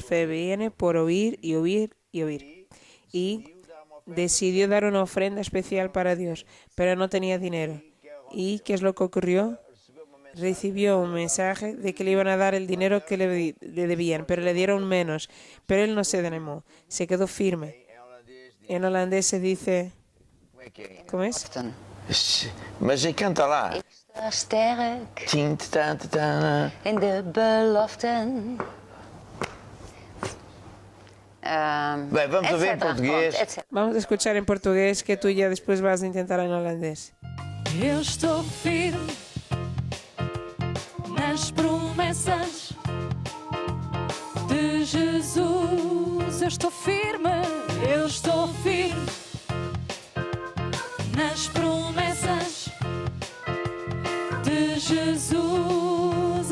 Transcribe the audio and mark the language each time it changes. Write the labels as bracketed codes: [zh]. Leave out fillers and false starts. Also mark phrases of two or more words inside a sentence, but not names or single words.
[es] Fe viene por oír y oír y oír. Y decidió dar una ofrenda especial para Dios, pero no tenía dinero. ¿Y qué es lo que ocurrió? Recibió un mensaje de que le iban a dar el dinero que le debían, pero le dieron menos. Pero él no se desanimó. Se quedó firme. En holandés se dice... ¿Cómo es? Maar ze canta lá. [nl] Ik sta sterk Tin, ta, ta, ta. in de beloften. [pt] Bem, vamos a ver em português. [es] Vamos a escuchar en portugués que tú ya después vas a intentar en holandés. [pt] Eu estou firme nas promessas de Jesus. Eu estou firme nas promessas de Jesus.